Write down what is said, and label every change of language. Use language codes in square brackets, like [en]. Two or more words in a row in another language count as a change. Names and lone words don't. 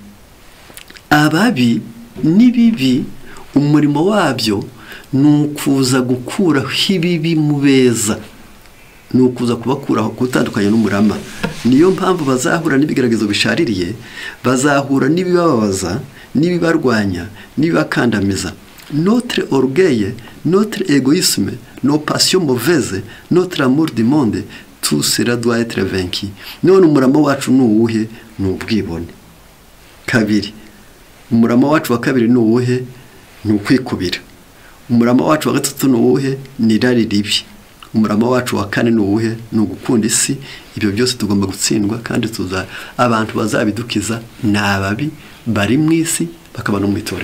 [rw] Ababi n'ibibi umurimo wabyo nukuza gukuraho ibibi mu beza, nukuza kubakuraho gutandukanya n'umurama. Niyo mpamvu bazahura n'ibigeragezo bishaririye, bazahura n'ibibababaza, n'ibibarwanya, n'ibibakandamiza. [fr] Notre orgueil, notre égoïsme, nos passions mauvaises, notre amour du monde, tout cela doit être vaincu. [rw] None umurama wacu nuwuhe? N'ubwibone. Kabiri, umurama wacu wa kabiri nuwuhe? N'ukwikubira. Umurama wacu wa gatatu nuwuhe? N'irari ribi. Umurama wacu wa kane nuwuhe? N'ugukunda isi. Ibyo byose tugomba gutsindwa kandi abantu bazabidukiza n'ababi bari mu isi bakaba no mu itorero.